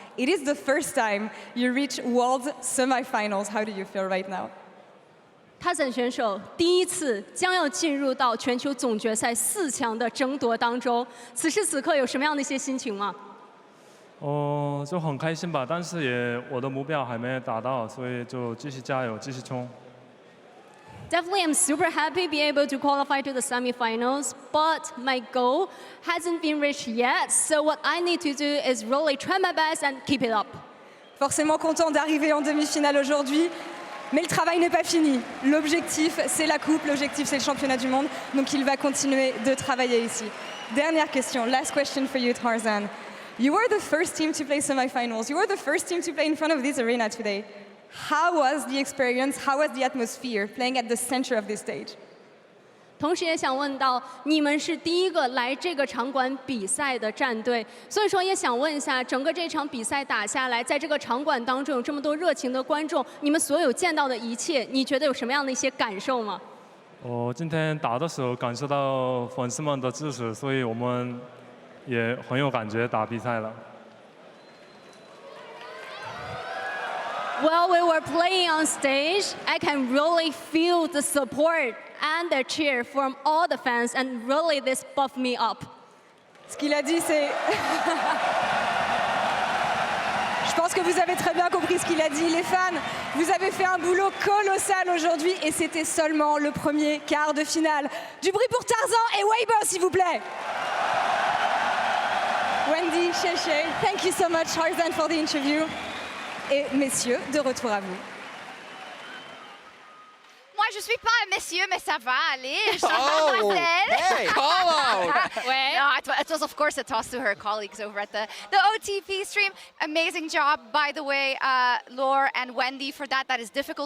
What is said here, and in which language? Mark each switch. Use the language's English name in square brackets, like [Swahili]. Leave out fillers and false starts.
[English] It is the first time you reach World Semifinals. How do you feel right now? [Chinese] Tarzan 选手第一次将要进入到全球总决赛4强的争夺当中，此时此刻有什么样的一些心情吗？就很开心吧，但是我的目标还没达到，所以就继续加油，继续冲。 [English] Definitely, I'm super happy to be able to qualify to the semifinals, but my goal hasn't been reached yet. So what I need to do is really try my best and keep it up. [French] Forcément content d'arriver en demi-finale aujourd'hui, mais le travail n'est pas fini. L'objectif, c'est la coupe, l'objectif, c'est le championnat du monde, donc il va continuer de travailler ici. Dernière question, [English] last question for you, Tarzan. You were the first team to play semifinals. You were the first team to play in front of this arena today. How was the experience? How was the atmosphere playing at the center of this stage? [Chinese] 同时也想问到，你们是第一个来这个场馆比赛的战队，所以说也想问一下，整个这场比赛打下来，在这个场馆当中有这么多热情的观众，你们所有见到的一切，你觉得有什么样的一些感受吗？今天打的时候感受到粉丝们的支持，所以我们也很有感觉打比赛了。 [English] While we were playing on stage, I can really feel the support and the cheer from all the fans, and really this buffed me up. [French] Ce qu'il a dit, c'est... Je pense que vous avez très bien compris ce qu'il a dit. Les fans, vous avez fait un boulot colossal aujourd'hui et c'était seulement le premier quart de finale. Du bruit pour Tarzan et Weibo, s'il vous plaît. [English] Wendy, Shay, thank you so much, Tarzan, for the interview. [French] Et messieurs, de retour à vous. Moi, je suis pas un monsieur, mais ça va aller. Je suis mademoiselle. [English] Hey, call out! [French] Ouais. [English] No, it was, of course, a toss to her colleagues over at the OTP stream. Amazing job, by the way, Laure and Wendy, for that. That is difficult to